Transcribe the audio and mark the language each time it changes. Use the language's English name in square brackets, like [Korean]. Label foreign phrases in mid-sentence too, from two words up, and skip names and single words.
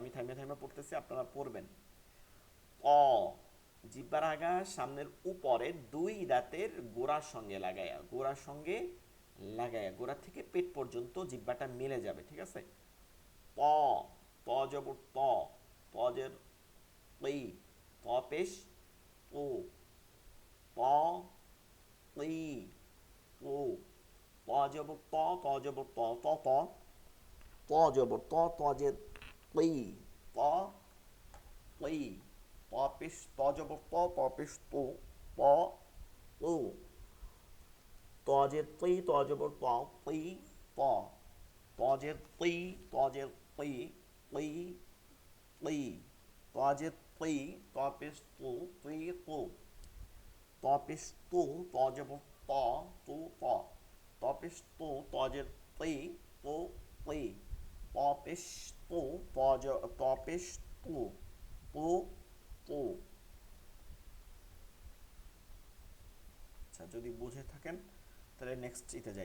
[Bangla] আমি থাইমে থাইমে পড়তেছি, আপনারা পড়বেন। অ, জিব্বার আগা সামনের উপরে দুই দাঁতের গোড়ার সঙ্গে লাগায়া, গোড়ার সঙ্গে লাগায়া, গোড়া থেকে পেট পর্যন্ত জিব্বাটা মিলে যাবে, ঠিক আছে? প, প জবর প, পজের ই, প পেশ ও, প ই ও, প জবর প, ত জবর ত, ত ত, ত জবর ত, ত জের ই, প ই, প পেশ ত জবর ত, প পেশ তু, প ও, ত জের তি, ত জবর ত, তি প, ত জের তি, ত জের তি, তি তি, ত জের তি, ত পেশ তু, তি তু, ত পেশ তু, ত জবর ত, তু ত, ত পেশ তু, ত জের তি, তু তি, প পেশ তু, ত পেশ তু, তু তু। আচ্ছা, যদি বুঝে থাকেন তাহলে নেক্সট ইতে যাই।